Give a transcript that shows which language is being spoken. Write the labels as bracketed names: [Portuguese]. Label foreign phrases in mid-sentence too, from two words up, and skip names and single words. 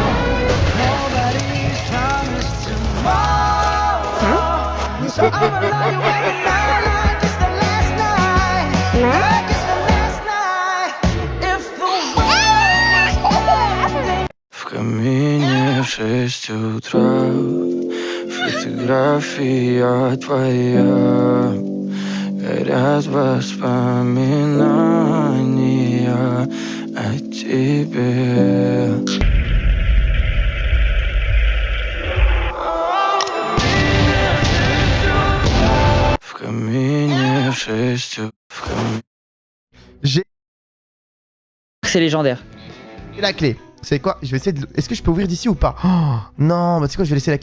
[English] Nobody's promised tomorrow, so I'ma lie awake night like it's the last night, like it's the last night. If the world was ending. [Russian] В камине в 6 утра фотография твоя, Говорят, воспоминания о тебе. В камине в 6, в камине. [French] J'ai C'est légendaire. la clé. C'est quoi? Je vais essayer de. Est-ce que je peux ouvrir d'ici ou pas? Oh, non, bah tu sais quoi, je vais laisser la clé.